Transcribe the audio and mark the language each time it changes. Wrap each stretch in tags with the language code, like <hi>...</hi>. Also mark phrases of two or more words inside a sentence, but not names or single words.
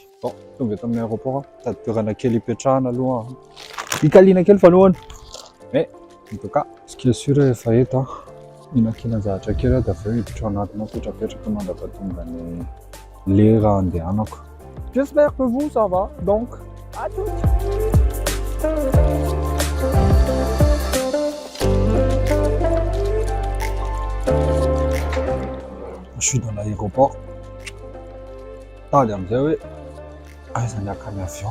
<mg>Bon, tonga eto amin'ny aéroport tady toerana kely ipetrahana aloha. Ikaliana kely falohany.</mg> <fr>Mais en tout cas, ce qui est sûr</fr> <mg>efa eto inan-kina zavatra kely dia aveo hiditra ao anatiny petrapetraka mandrapatonga ny lera andehanako.</mg> <fr>J'espère que vous ça va. Donc, à tout. Je suis dans l'aéroport.</fr> <mg>Tady amin'izay hoe aiza ny aka ny avion.</mg>